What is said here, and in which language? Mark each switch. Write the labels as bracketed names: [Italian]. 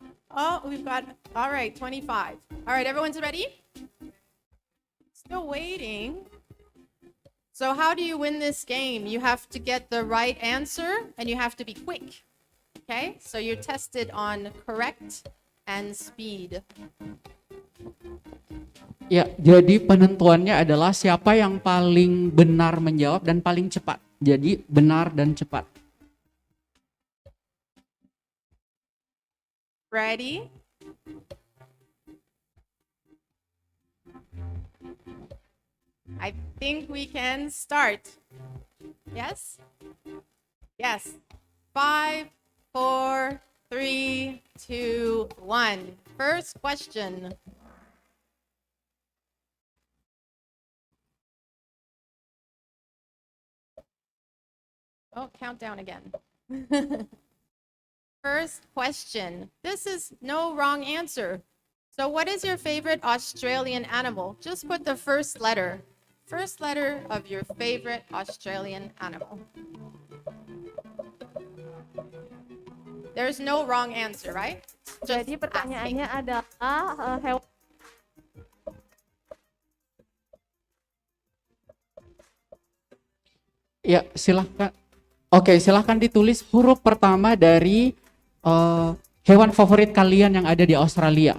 [English] Oh, we've got, all right, 25. All right, everyone's ready? Still waiting. So how do you win this game? You have to get the right answer and you have to be quick. Okay, so you're tested on correct and speed. [Indonesian] Ya, jadi penentuannya adalah siapa yang paling benar menjawab dan paling cepat. Jadi benar dan cepat. [English] Ready? I think we can start. Yes? Yes. 5, 4, 3, 2, 1. First question. Oh, countdown again. First question. This is no wrong answer. So what is your favorite Australian animal? Just put the first letter. First letter of your favorite Australian animal. There's no wrong answer, right? [Indonesian] Jadi pertanyaannya adalah hewan. Ya, silahkan. Oke, silahkan ditulis huruf pertama dari hewan favorit kalian yang ada di Australia.